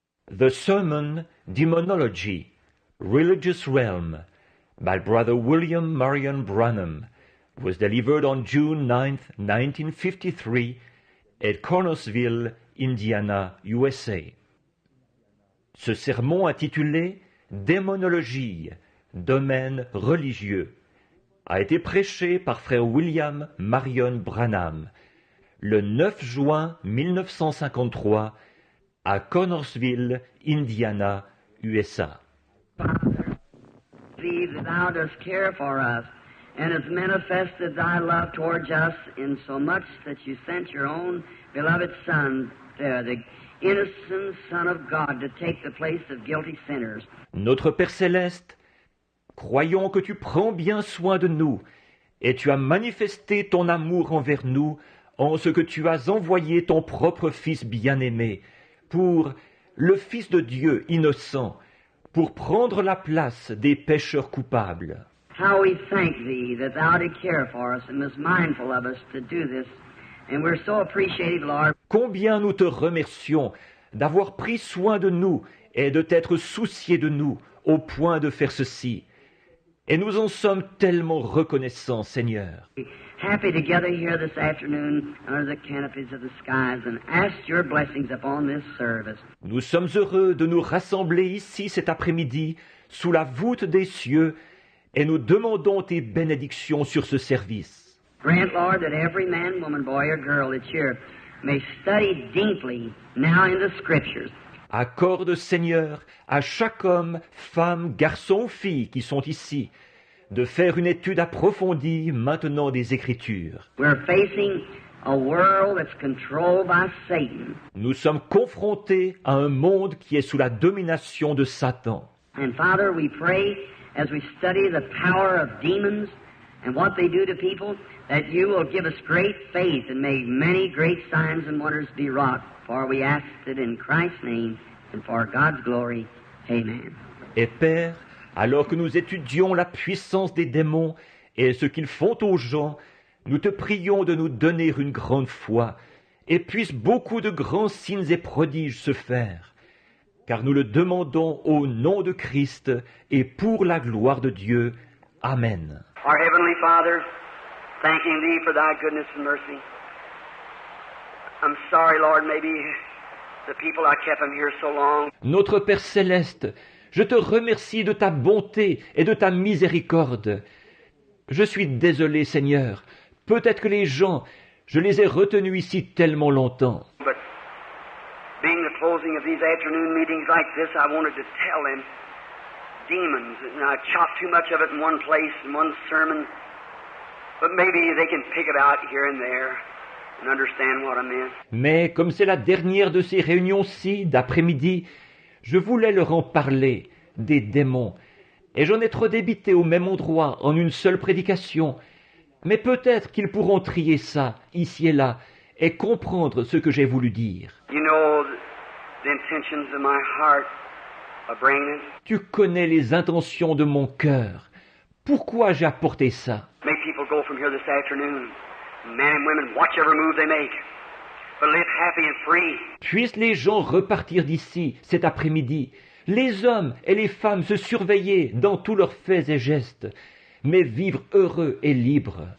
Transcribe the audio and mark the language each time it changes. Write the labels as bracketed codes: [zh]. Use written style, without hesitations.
[en] The Sermon, Demonology, Religious Realm, by Brother William Marion Branham, was delivered on June 9, 1953, at Connorsville, Indiana, USA. [fr] Ce sermon intitulé Démonologie, domaine religieux, a été prêché par frère William Marion Branham le 9 juin 1953 à Connorsville, Indiana, USA. [en] Believe that thou dost care for us, and hast manifested thy love towards us in so much that you sent your own beloved Son, the innocent Son of God, to take the place of guilty sinners. [fr] Notre Père Céleste, croyons que tu prends bien soin de nous, et tu as manifesté ton amour envers nous en ce que tu as envoyé ton propre Fils bien-aimé, pour le Fils de Dieu innocent, pour prendre la place des pécheurs coupables. [en] How we thank thee that thou did care for us and was mindful of us to do this. And we're so appreciative, Lord. [fr] Combien nous te remercions d'avoir pris soin de nous et de t'être soucié de nous au point de faire ceci. Et nous en sommes tellement reconnaissants, Seigneur. [en] Happy to gather here this afternoon under the canopies of the skies and ask your blessings upon this service. [fr] Nous sommes heureux de nous rassembler ici cet après-midi sous la voûte des cieux et nous demandons tes bénédictions sur ce service. [en] Grant, Lord, that every man, woman, boy, or girl that's here may study deeply now in the Scriptures. [fr] Accorde, Seigneur, à chaque homme, femme, garçon ou fille qui sont ici, de faire une étude approfondie maintenant des Écritures. [en] We're facing a world that's controlled by Satan. [fr] Nous sommes confrontés à un monde qui est sous la domination de Satan. [en] And Father, we pray as we study the power of demons and what they do to people, that you will give us great faith and make many great signs and wonders be wrought. For we ask it in Christ's name and for God's glory. Amen. [fr] Et Père, alors que nous étudions la puissance des démons et ce qu'ils font aux gens, nous te prions de nous donner une grande foi, et puissent beaucoup de grands signes et prodiges se faire, car nous le demandons au nom de Christ et pour la gloire de Dieu. Amen. [en] Our Heavenly Father, thanking Thee for Thy goodness and mercy. I'm sorry, Lord, maybe the people I kept them here so long. [fr] Notre Père Céleste, je te remercie de ta bonté et de ta miséricorde. Je suis désolé, Seigneur. Peut-être que les gens, je les ai retenus ici tellement longtemps. [en] But being the closing of these afternoon meetings like this, I wanted to tell them demons, and I chopped too much of it in one place, in one sermon. But maybe they can pick it out here and there and understand what I meant. [fr] Mais comme c'est la dernière de ces réunions-ci d'après-midi, je voulais leur en parler, des démons, et j'en ai trop débité au même endroit en une seule prédication. Mais peut-être qu'ils pourront trier ça, ici et là, et comprendre ce que j'ai voulu dire. [en] You know the intentions of my heart of bringing it. [fr] Tu connais les intentions de mon cœur. Pourquoi j'ai apporté ça? [en] Make people go from here this afternoon, men and women, watch every move they make, but live happy and free. [fr] Puissent les gens repartir d'ici cet après-midi, les hommes et les femmes se surveiller dans tous leurs faits et gestes, mais vivre heureux et libres.